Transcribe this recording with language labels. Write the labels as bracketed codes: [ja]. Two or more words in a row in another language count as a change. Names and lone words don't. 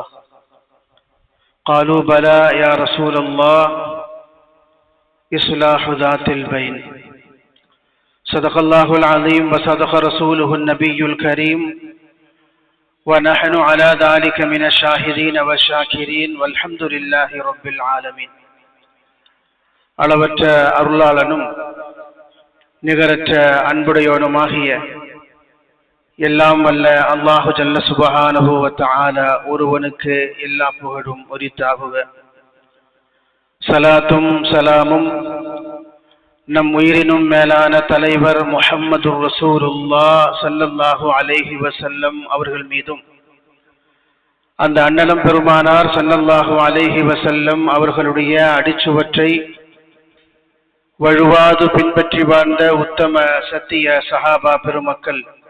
[ar] قالوا بلى يا رسول الله، إصلاح ذات البين. صدق الله العظيم وصدق رسوله النبي الكريم، ونحن على ذلك من الشاهدين والشاكرين والحمد لله رب العالمين. [ta] அளவற்ற அருளாளனும் நிகரற்ற அன்புடையோனுமாகிய எல்லாம் வல்ல அல்லாஹு [ar] جل سبحانه وتعالى [ta] ஒருவனுக்கு எல்லா புகழும் உரித்தாகுக. சலாத்தும் சலாமும் நம் உயிரினும் மேலான தலைவர் முஹம்மது ரசூலுல்லாஹ் [ar] صلى الله عليه وسلم [ta] அவர்கள் மீதும், அந்த அண்ணலம் பெருமானார் [ar] صلى الله عليه وسلم [ta] அவர்களுடைய அடிச்சுவற்றை வழுவாது பின்பற்றி வாழ்ந்த உத்தம சத்திய சஹாபா பெருமக்கள்,